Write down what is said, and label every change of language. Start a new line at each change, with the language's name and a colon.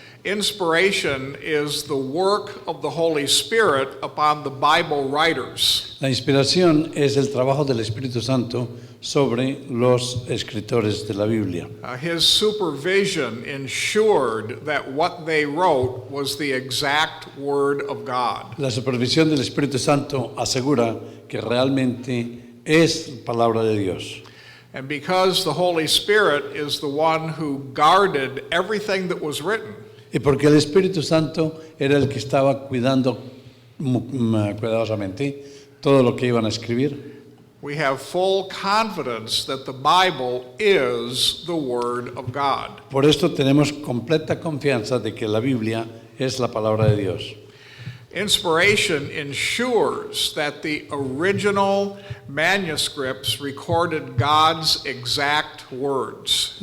English: Inspiration is the work of the Holy Spirit upon the Bible writers.
Spanish: La inspiración es el trabajo del Espíritu Santo sobre los escritores de la Biblia.
English: His supervision ensured that what they wrote was the exact word of God.
Spanish: La supervisión del Espíritu Santo asegura que realmente es palabra de Dios.
English: And because the Holy Spirit is the one who guarded everything that was written,
Spanish: Y porque el Espíritu Santo era el que estaba cuidando cuidadosamente todo lo que iban a escribir,
English: we have full confidence that the Bible is the Word of God.
Spanish: por esto tenemos completa confianza de que la Biblia es la palabra de Dios.
English: Inspiration ensures that the original manuscripts recorded God's exact words.